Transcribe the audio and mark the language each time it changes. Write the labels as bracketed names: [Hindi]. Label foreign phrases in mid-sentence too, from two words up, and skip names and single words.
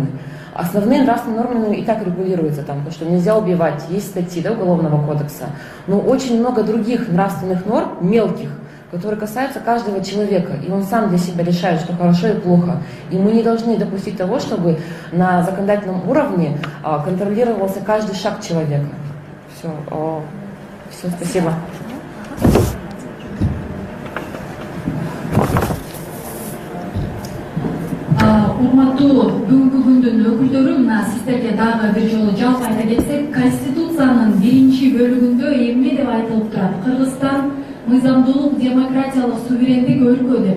[Russian] Основные нравственные нормы и так регулируются, то, что нельзя убивать, есть статьи, да, Уголовного кодекса, но очень много других нравственных норм, мелких, которые касаются каждого человека, и он сам для себя решает, что хорошо и плохо. И мы не должны допустить того, чтобы на законодательном уровне контролировался каждый шаг человека. Все, спасибо. [Kyrgyz] Урматтуу бүгүнкү күндүн өкүлдөрү, мына сиздерге дагы бир жолу жалпы айта кетсек, Конституциянын 1-бөлүгүндө эмне деп айтылып турат? Кыргызстан мыйзамдуулук, демократиялык, суверендик өлкө деп.